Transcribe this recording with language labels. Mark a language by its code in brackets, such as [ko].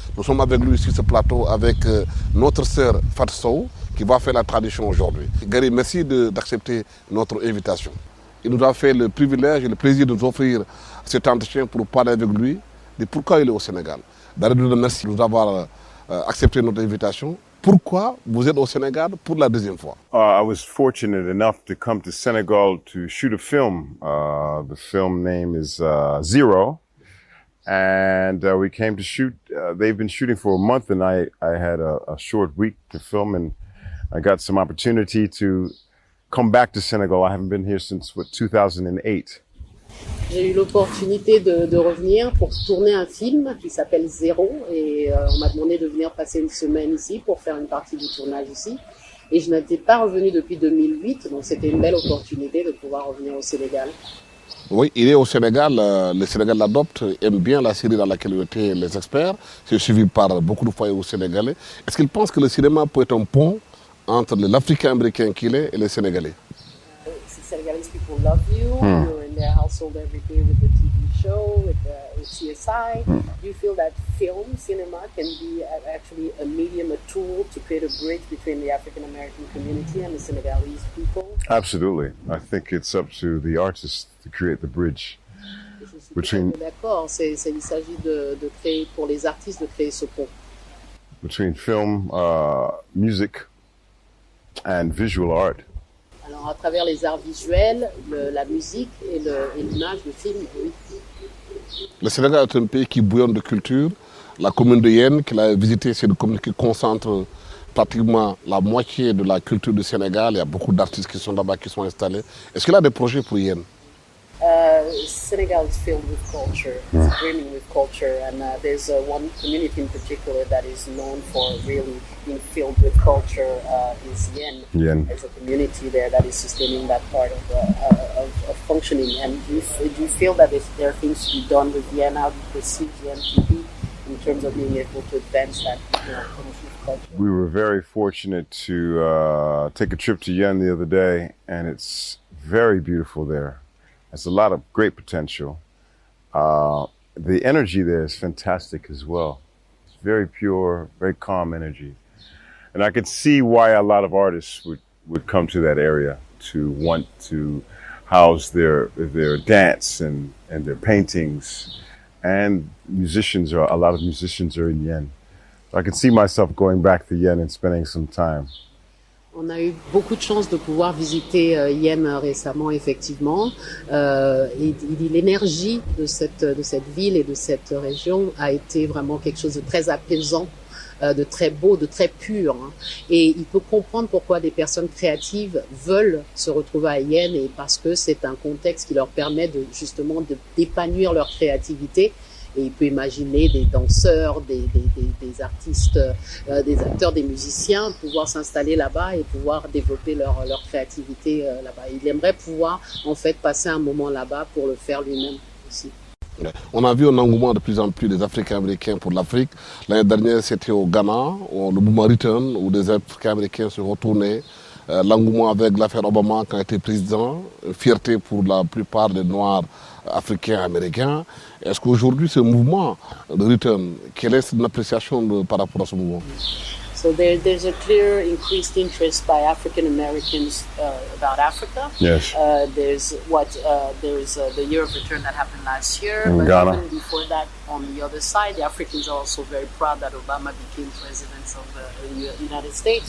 [fr] Nous sommes avec lui sur ce plateau avec notre sœur Fatou Sow qui va faire la tradition aujourd'hui. Gary, merci d'accepter notre invitation. Il nous a fait le privilège et le plaisir de nous offrir cet entretien pour parler avec lui de pourquoi il est au Sénégal. Gary, merci de nous avoir accepté notre invitation. Pourquoi vous êtes au Sénégal pour la deuxième fois? [en] I was fortunate enough to come to Senegal to shoot a film. The film name is Zero. And we came to shoot. They've been shooting for a month, and I had a short week to film, and I got some opportunity to come back to Senegal. I haven't been here since 2008. [fr] J'ai eu l'opportunité de revenir pour tourner un film qui s'appelle Zéro et on m'a demandé de venir passer une semaine ici pour faire une partie du tournage ici. Et je n'étais pas revenue depuis 2008, donc c'était une belle opportunité de pouvoir revenir au Sénégal. Oui, il est au Sénégal, le Sénégal l'adopte, aime bien la série dans laquelle il était les Experts, c'est suivi par beaucoup de foyers au Sénégalais. Est-ce qu'il pense que le cinéma peut être un pont entre l'Africain-Américain qu'il est et les Sénégalais? [en] Senegalese people love you. You're in their household every day with the TV show, with CSI. Do you feel that film, cinema, can be actually a medium, a tool to create a bridge between the African American community and the Senegalese people? Absolutely. I think it's up to the artists to create the bridge between. [fr] D'accord, il s'agit de créer, pour les artistes, de créer ce pont. [en] Between film, music, and visual art. [fr] Alors, à travers les arts visuels, la musique et l'image, le film, oui. Le Sénégal est un pays qui bouillonne de culture. La commune de Yène, qu'il a visitée, c'est une commune qui concentre pratiquement la moitié de la culture du Sénégal. Il y a beaucoup d'artistes qui sont là-bas, qui sont installés. Est-ce qu'il a des projets pour Yène? [en] Senegal is filled with culture, it's brimming with culture, and there's one community in particular that is known for really being filled with culture, is Yen. Yen. There's a community there that is sustaining that part of functioning. And do you feel that there are things to be done with Yen? How do you perceive Yen to be in terms of being able to advance that promotion of culture? We were very fortunate to take a trip to Yen the other day, and it's very beautiful there. There's a lot of great potential. The energy there is fantastic as well. It's very pure, very calm energy. And I could see why a lot of artists would come to that area to want to house their dance and their paintings. And a lot of musicians are in Yen. So I could see myself going back to Yen and spending some time. [fr] On a eu beaucoup de chance de pouvoir visiter Yen récemment, effectivement. Et l'énergie de cette ville et de cette région a été vraiment quelque chose de très apaisant, de très beau, de très pur. Hein. Et il peut comprendre pourquoi des personnes créatives veulent se retrouver à Yen, et parce que c'est un contexte qui leur permet justement d'épanouir leur créativité. Et il peut imaginer des danseurs, des artistes, des acteurs, des musiciens pouvoir s'installer là-bas et pouvoir développer leur créativité là-bas. Il aimerait pouvoir en fait passer un moment là-bas pour le faire lui-même aussi. On a vu un engouement de plus en plus des Africains-Américains pour l'Afrique. L'année dernière, c'était au Ghana, le mouvement Return, où des Africains-Américains se retournaient. L'engouement avec l'affaire Obama quand il était président, fierté pour la plupart des Noirs africains américains. Est-ce qu'aujourd'hui ce mouvement de Return, quelle est l'appréciation par rapport à ce mouvement? [en] So there's a clear increased interest by African Americans about Africa. Yes. There's the Year of Return that happened last year, In but Ghana. even before that, on the other side, the Africans are also very proud that Obama became president of the United States.